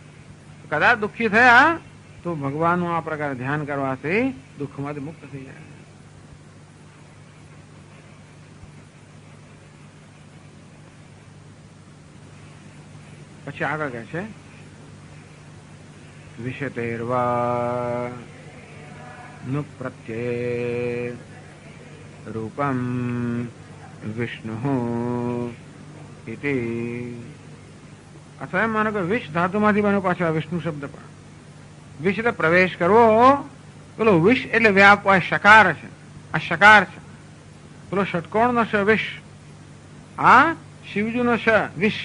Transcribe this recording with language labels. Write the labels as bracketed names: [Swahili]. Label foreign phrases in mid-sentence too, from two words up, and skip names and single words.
[Gujarati] કદાચ દુઃખી થયા તો ભગવાનનું આ પ્રકારે ધ્યાન કરવાથી દુઃખમાંથી મુક્ત થઈ જાય. પછી આગળ કહે છે [Sanskrit] વિશતેર્વા नु प्रत्यय रूपम विष्णु इति. [Gujarati] અથવા એમ માનો કે વિષ ધાતુમાંથી બન્યો પાછો વિષ્ણુ શબ્દ પણ. વિષ એટલે પ્રવેશ કરવો. પેલો વિષ એટલે વ્યાપ હોય, શકાર છે. આ શકાર છે. પેલો ષટકોણનો શ વિષ, આ શિવજીનો શ વિષ.